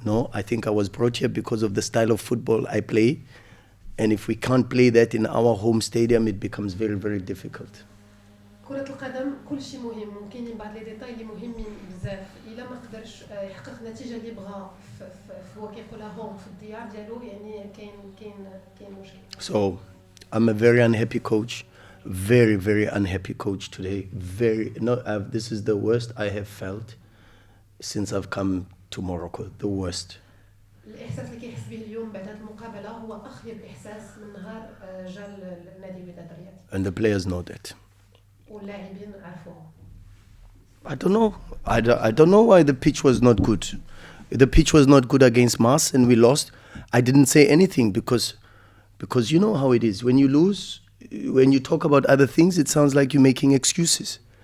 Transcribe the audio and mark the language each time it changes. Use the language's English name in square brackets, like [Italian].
[English] No, I think I was brought here because of the style of football I play. And if we can't play that in our home stadium, it becomes very, very difficult. [Arabic] كرة القدم كل شيء مهم، ممكنين بعض [French] لي ديتاي [Arabic] اللي مهمين بزاف. إلا ما قدرش يحقق النتيجة اللي بغا هو كيقولها هوم في الديار ديالو، يعني كاين مشكل. [English] So I'm a very unhappy coach, very, very unhappy coach today. This is the worst I have felt since I've come to Morocco. The worst. [Arabic] الإحساس اللي كيحس به اليوم بعد هذه المقابلة هو أخيب إحساس من نهار جا النادي وداد الرياض. [English] And the players know that. [Arabic] واللاعبين عرفوه. [English] I don't know. I don't know why the pitch was not good. The pitch was not good against Mars and we lost. I didn't say anything because you know how it is. When you lose, when you talk about other things, it sounds like you're making excuses.